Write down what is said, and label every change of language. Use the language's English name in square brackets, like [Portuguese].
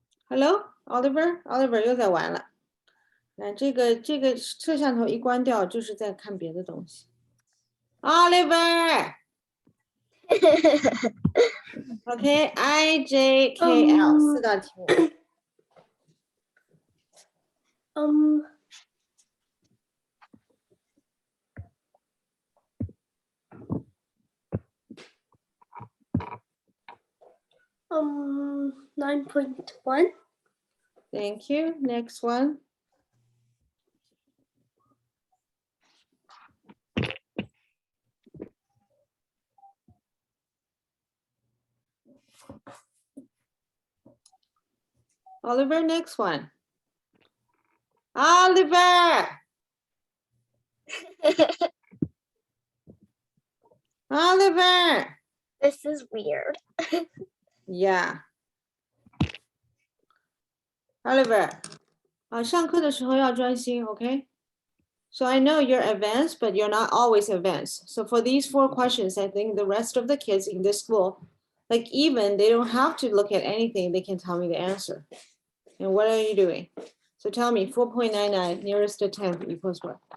[Chinese] Hello, Oliver 又在玩了。那这个摄像头一关掉，就是在看别的东西。 Oliver， OK， IJKL 四道题目。 [English] 9.1. Thank you. Next one. Oliver, next one. Oliver! Oliver! This is weird. Yeah. [Chinese] Oliver, 上课的时候要专心, okay? [English] So I know you're advanced, but you're not always advanced. So for these 4 questions, I think the rest of the kids in this school, like even they don't have to look at anything, they can tell me the answer. And what are you doing? So tell me, 4.99 nearest to 10 equals what?